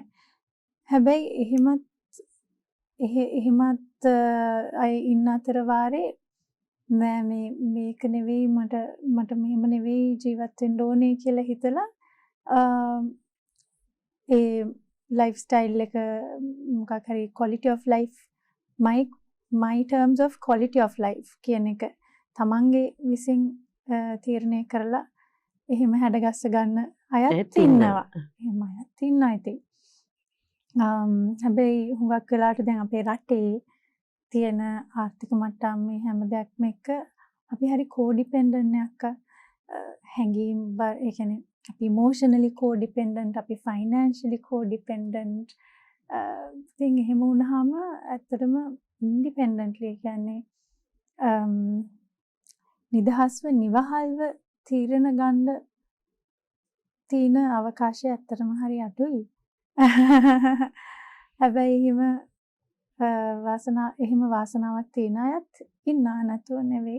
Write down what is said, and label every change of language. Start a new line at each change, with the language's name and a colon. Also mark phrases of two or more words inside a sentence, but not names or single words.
Sinhala: හැබැයි එහෙමත් අය ඉන්න අතර වාරේ නෑ මේක නෙවෙයි මට මෙහෙම නෙවෙයි ජීවත් වෙන්න ඕනේ කියලා හිතලා ඒ
English: life style
Sinhala: එක මොකක් හරි
English: quality of life my terms of quality of life
Sinhala: කියන එක තමන්ගේ විසින් තීරණය කරලා එහෙම හැඩගස්ස ගන්න අයත් ඉන්නවා. එහෙම අයත් ඉන්නවා ඉතින්. හැබැයි හුඟක් වෙලාවට දැන් අපේ රටේ තියෙන ආර්ථික මට්ටම් මේ හැම දෙයක්ම එක්ක අපි හරි කෝඩිපෙන්ඩන්ට් එකක් හැංගීම් ඒ කියන්නේ අපි
English: emotionally co-dependent,
Sinhala: අපි
English: financially co-dependent.
Sinhala: ඉතින් එහෙම වුණාම ඇත්තටම independently කියන්නේ නිදහස්ව නිවහල්ව තීරණ ගන්න තියෙන අවකාශය ඇත්තටම හරි අඩුයි. හැබැයි එහෙම වාසනාවක් තියෙන අයත් ඉන්නා නැතුව නෙවෙයි.